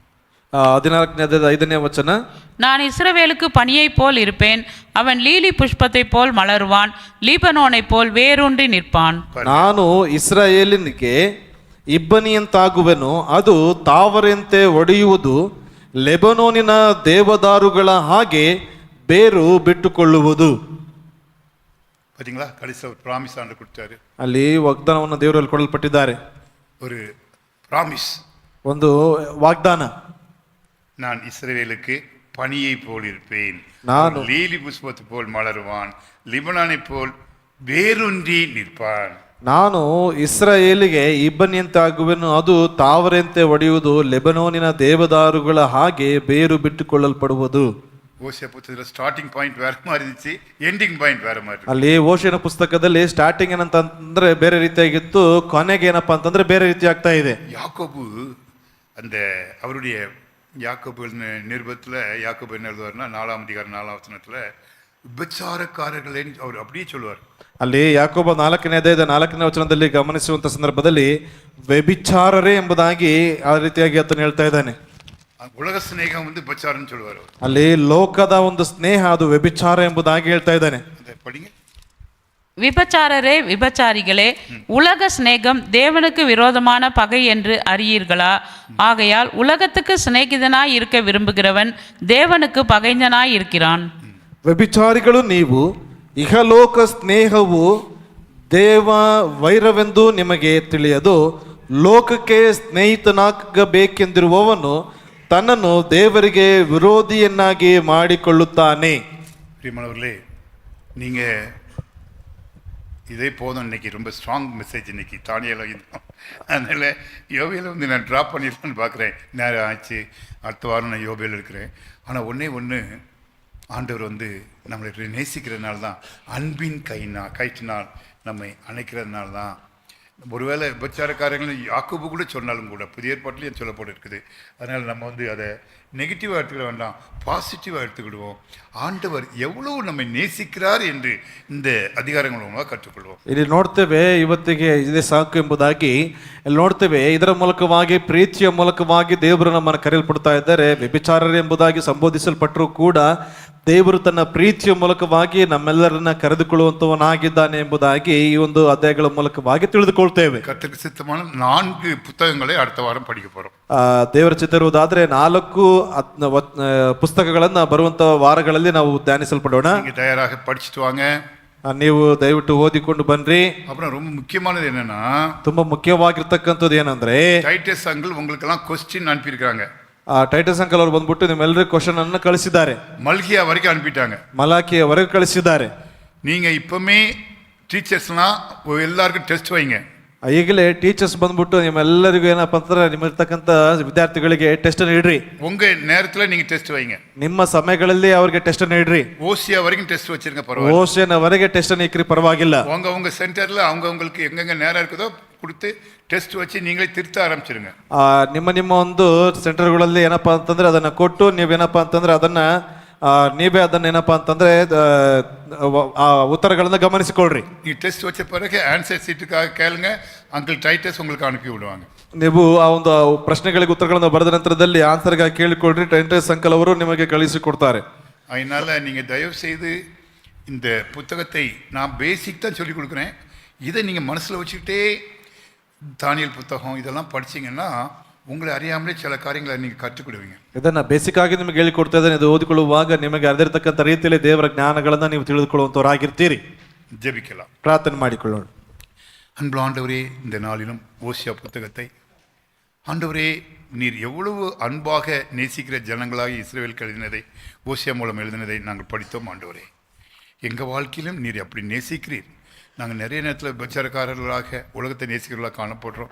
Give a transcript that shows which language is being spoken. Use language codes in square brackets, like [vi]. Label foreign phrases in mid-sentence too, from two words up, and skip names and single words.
[kn] 14ನೇ ಅಧ್ಯಾಯದ 5ನೇ ವಚನ. [ta] நான் இஸ்ரவேலுக்கு பனியைப் போல் இருப்பேன், அவன் லீலி புஷ்பத்தைப் போல் மலருவான், லீபனோனைப் போல் வேரூன்றி நிற்பான். [kn] ನಾನು ಇಸ್ರಾಯೇಲಿನಿಗೆ ಇಬ್ಬನಿಯಂತಾಗುವೆನು, ಅದು ತಾವರೆಯಂತೆ ಒಡೆಯುವುದು, ಲೆಬನೋನಿನ ದೇವದಾರುಗಳ ಹಾಗೆ ಬೇರು ಬಿಟ್ಟುಕೊಳ್ಳುವುದು. [ta] பாத்தீங்களா, கடைசி ஒரு ப்ராமிஸ் ஆண்டு கொடுத்தாரு. [kn] ಅಲ್ಲಿ ವಾಗ್ದಾನವನ್ನು ದೇವರಲ್ಲಿ ಕೊಡಲ್ಪಟ್ಟಿದ್ದಾರೆ. [ta] ஒரு ப்ராமிஸ், [kn] ಒಂದು ವಾಗ್ದಾನ. [ta] நான் இஸ்ரவேலுக்கு பனியை போல் இருப்பேன், நான் லீலி புஷ்பத்தை போல் மலருவான், லிபனானை போல் வேரூன்றி நிற்பான். [kn] ನಾನು ಇಸ್ರಾಯೇಲಿಗೆ ಇಬ್ಬನಿಯಂತಾಗುವೆನು, ಅದು ತಾವರೆಯಂತೆ ಒಡೆಯುವುದು, ಲೆಬನೋನಿನ ದೇವದಾರುಗಳ ಹಾಗೆ ಬೇರು ಬಿಟ್ಟುಕೊಳ್ಳಲ್ಪಡುವುದು. [ta] ஓசியா புத்தகத்துல [en] starting point [ta] வேற மாதிரி இருந்துச்சு, [en] ending point [ta] வேற மாதிரி. [kn] ಅಲ್ಲಿ ಓಶಿಯನ ಪುಸ್ತಕದಲ್ಲಿ ಸ್ಟಾರ್ಟಿಂಗ್ ಏನಂತಂದ್ರೆ ಬೇರೆ ರೀತಿಯಾಗಿತ್ತು, ಕೊನೆಗೆ ಏನಪ್ಪಾ ಅಂತಂದ್ರೆ ಬೇರೆ ರೀತಿ ಆಗ್ತಾ ಇದೆ. [ta] யாக்கோபு அந்த அவருடைய யாக்கோபு நிருபத்தில் யாக்கோபு என்ன எழுதுவார்னா 4ஆம் அதிகாரம் 4ஆம் வசனத்துல விபச்சாரக்காரர்களே அவர் அப்படியே சொல்லுவார். [kn] ಅಲ್ಲಿ ಯಾಕೋಬ 4ನೇ ಅಧ್ಯಾಯದ 4ನೇ ವಚನದಲ್ಲಿ ಗಮನಿಸುವಂತ ಸಂದರ್ಭದಲ್ಲಿ ವ್ಯಭಿಚಾರರೇ ಎಂಬುದಾಗಿ ಆ ರೀತಿಯಾಗಿ ಆತನು ಹೇಳ್ತಾ ಇದ್ದಾನೆ. [ta] உலக ஸ்நேகம் விபச்சாரம் சொல்லுவார். [kn] ಅಲ್ಲಿ ಲೋಕದ ಒಂದು ಸ್ನೇಹ ಅದು ವ್ಯಭಿಚಾರ ಎಂಬುದಾಗಿ ಹೇಳ್ತಾ ಇದ್ದಾನೆ. [ta] படிங்க. விபச்சாரரே, விபச்சாரிகளே, உலக சிநேகம் தேவனுக்கு விரோதமான பகை என்று அறியீர்களா? ஆகையால் உலகத்துக்கு சிநேகிதனாய் இருக்க விரும்புகிறவன் தேவனுக்கு பகைஞனாய் இருக்கிறான். [kn] ವ್ಯಭಿಚಾರಿಗಳು ನೀವು, ಇಹಲೋಕ ಸ್ನೇಹವು ದೇವ ವೈರವೆಂದು ನಿಮಗೆ ತಿಳಿಯದು. ಲೋಕಕ್ಕೆ ಸ್ನೇಹಿತನಾಗಬೇಕೆಂದಿರುವವನು ತನ್ನನ್ನು ದೇವರಿಗೆ ವಿರೋಧಿಯನ್ನಾಗಿ ಮಾಡಿಕೊಳ್ಳುತ್ತಾನೆ. [ta] பிரியமானவர்களே, நீங்க இதே போதும். இன்னைக்கு ரொம்ப [en] strong message [ta] இன்னைக்கு தானியல. அதனால யோபியில் நான் ட்ராப் பண்ணிடலான்னு பார்க்குறேன். நேரம் ஆச்சு, அடுத்த வாரம் நான் யோபியில் இருக்கிறேன். ஆனால் ஒன்று ஆண்டவர் நம்மளை நேசிக்கிறதுனால தான், அன்பின் கயிற்றினால் நம்மை அணைக்கிறதுனால தான். ஒருவேளை விபச்சாரக்காரங்களும் யாக்கோபு கூட சொன்னாலும் கூட புதிய ஏற்பாட்டிலையும் சொல்லப்பட்டு இருக்குது. அதனால் நம்ம அதை நெகட்டிவாக எடுத்துக்கிட வேண்டாம், பாசிட்டிவாக எடுத்துக்கிடுவோம். ஆண்டவர் எவ்வளவு நம்மை நேசிக்கிறார் என்று இந்த அதிகாரங்கள் மூலமாக கற்றுக்கொள்வோம். [kn] ಇಲ್ಲಿ ನೋಡ್ತೇವೆ, ಇವತ್ತಿಗೆ ಇದೇ ಸಾಕು ಎಂಬುದಾಗಿ ಇಲ್ಲಿ ನೋಡ್ತೇವೆ. ಇದರ ಮೂಲಕವಾಗಿ, ಪ್ರೀತಿಯ ಮೂಲಕವಾಗಿ ದೇವರು ನಮ್ಮನ್ನು ಕರೆಯಲ್ಪಡ್ತಾ ಇದ್ದಾರೆ. ವ್ಯಭಿಚಾರರು ಎಂಬುದಾಗಿ ಸಂಬೋಧಿಸಲ್ಪಟ್ಟರೂ ಕೂಡ ದೇವರು ತನ್ನ ಪ್ರೀತಿಯ ಮೂಲಕವಾಗಿ ನಮ್ಮೆಲ್ಲರನ್ನ ಕರೆದುಕೊಳ್ಳುವಂತವನಾಗಿದ್ದಾನೆ ಎಂಬುದಾಗಿ ಈ ಒಂದು ಅಧ್ಯಾಯಗಳ ಮೂಲಕವಾಗಿ ತಿಳಿದುಕೊಳ್ತೇವೆ. [ta] கர்த்தருக்கு சித்தமான 4 புத்தகங்களை அடுத்த வாரம் படிக்க போறோம். [kn] ದೇವರ ಚಿತ್ತ ಇರುವುದಾದ್ರೆ 4 ಪುಸ್ತಕಗಳನ್ನ ಬರುವಂತ ವಾರಗಳಲ್ಲಿ ನಾವು ಧ್ಯಾನಿಸಲ್ಪಡೋಣ. [ta] நீங்க தயாராக படிச்சுட்டு வாங்க. [kn] ನೀವು ದಯವಿಟ್ಟು ಓದಿಕೊಂಡು ಬನ್ರಿ. [ta] அப்புறம் ரொம்ப முக்கியமானது என்னன்னா, [kn] ತುಂಬಾ ಮುಖ್ಯವಾಗಿರ್ತಕ್ಕಂಥದ್ದು ಏನಂದ್ರೆ, [ta] டைட்டஸ் அங்கிள் உங்களுக்கெல்லாம் கொஸ்டின் அனுப்பியிருக்காங்க. [kn] ಟೈಟಸ್ ಅಂಕಲ್ ಅವರು ಬಂದ್ಬಿಟ್ಟು ನಿಮ್ಮೆಲ್ಲರಿಗೂ ಕ್ವಶನ್ ಅನ್ನು ಕಳಿಸಿದ್ದಾರೆ. [ta] மல்கியா வரைக்கும் அனுப்பிட்டாங்க, [kn] ಮಲಾಕಿಯವರೆಗೆ ಕಳಿಸಿದ್ದಾರೆ. [ta] நீங்க இப்பவுமே ಟೀಚರ್ಸ್லாம் எல்லாருக்கும் ಟೆಸ್ಟ್ வைங்க. [kn] ಈಗಲೇ ಟೀಚರ್ಸ್ ಬಂದ್ಬಿಟ್ಟು ನಿಮ್ಮೆಲ್ಲರಿಗೂ ಏನಪ್ಪ ಅಂತಂದ್ರೆ ನಿಮ್ಮಿರ್ತಕ್ಕಂಥ ವಿದ್ಯಾರ್ಥಿಗಳಿಗೆ ಟೆಸ್ಟ್ ಅನ್ನು ಇಡ್ರಿ. [ta] உங்க நேரத்துல நீங்க ಟೆಸ್ಟ್ வைங்க. [kn] ನಿಮ್ಮ ಸಮಯಗಳಲ್ಲಿ ಅವರಿಗೆ ಟೆಸ್ಟ್ ಅನ್ನು ಇಡ್ರಿ. [ta] ஓசியா வரைக்கும் ಟೆಸ್ಟ್ வச்சிருங்க, பரவாயில்லை. [kn] ಓಶಿಯನವರೆಗೆ ಟೆಸ್ಟ್ ಅನ್ನು ಇಕ್ರಿ, ಪರವಾಗಿಲ್ಲ. [ta] உங்க சென்டர்ல அவங்களுக்கு எங்கெங்க நேரம் இருக்குதோ கொடுத்து ಟೆಸ್ಟ್ வச்சு நீங்களே திருத்த ஆரம்பிச்சிருங்க. [kn] ನಿಮ್ಮ ಒಂದು ಸೆಂಟರ್ಗಳಲ್ಲಿ ಏನಪ್ಪಾ ಅಂತಂದ್ರೆ ಅದನ್ನ ಕೊಟ್ಟು ನೀವೇನಪ್ಪಾ ಅಂತಂದ್ರೆ ಅದನ್ನ ನೀವೇ ಅದನ್ನ ಏನಪ್ಪಾ ಅಂತಂದ್ರೆ ಆ ಉತ್ತರಗಳನ್ನ ಗಮನಿಸಿಕೊಳ್ಳ್ರಿ. [ta] நீங்கள் டெஸ்ட் வச்ச பிறகு [en] answer sheet [ta] கேளுங்க, அங்கிள் டைட்டஸ் உங்களுக்கு அனுப்பி விடுவாங்க. [kn] ನೀವು ಆ ಒಂದು ಪ್ರಶ್ನೆಗಳಿಗೆ ಉತ್ತರಗಳನ್ನು ಬರೆದ ನಂತರದಲ್ಲಿ ಆನ್ಸರ್ಗಾಗಿ ಕೇಳಿಕೊಳ್ಳ್ರಿ, ಟೈಟಸ್ ಅಂಕಲ್ ಅವರು ನಿಮಗೆ ಕಳಿಸಿಕೊಡ್ತಾರೆ. [ta] அதனால நீங்கள் தயவு செய்து இந்த புத்தகத்தை நான் பேசிக் தான் சொல்லி கொடுக்குறேன், இதை நீங்கள் மனசில் வச்சுக்கிட்டே தானியல் புத்தகம் இதெல்லாம் படிச்சிங்கன்னா உங்களை அறியாமலே சில காரியங்களை நீங்கள் கற்றுக்கிடுவீங்க. [kn] ಇದನ್ನ ಬೇಸಿಕ್ ಆಗಿ ನಿಮಗೆ ಹೇಳಿಕೊಡ್ತಾ ಇದ್ದೇನೆ. ಇದು ಓದಿಕೊಳ್ಳುವಾಗ ನಿಮಗೆ ಅದಿರತಕ್ಕಂಥ ರೀತಿಯಲ್ಲಿ ದೇವರ ಜ್ಞಾನಗಳನ್ನ ನೀವು ತಿಳಿದುಕೊಳ್ಳುವಂತವರಾಗಿರ್ತೀರಿ. [ta] ஜெபிக்கலாம், [kn] ಪ್ರಾರ್ಥನೆ ಮಾಡಿಕೊಳ್ಳೋಣ. [ta] அன்புள்ள ஆண்டவரே, இந்த நாளிலும் ஓசியா புத்தகத்தை ஆண்டவரே நீர் எவ்வளவு அன்பாக நேசிக்கிற ஜனங்களாக இஸ்ரவேலுக்கு எழுதினதை, ஓசியா மூலம் எழுதினதை நாங்கள் படித்தோம். ஆண்டவரே, எங்கள் வாழ்க்கையிலும் நீர் அப்படி நேசிக்கிறீர். நாங்கள் நிறைய நேரத்தில் பிரச்சாரக்காரர்களாக உலகத்தை நேசிக்கிறவர்களாக காணப்படுறோம்.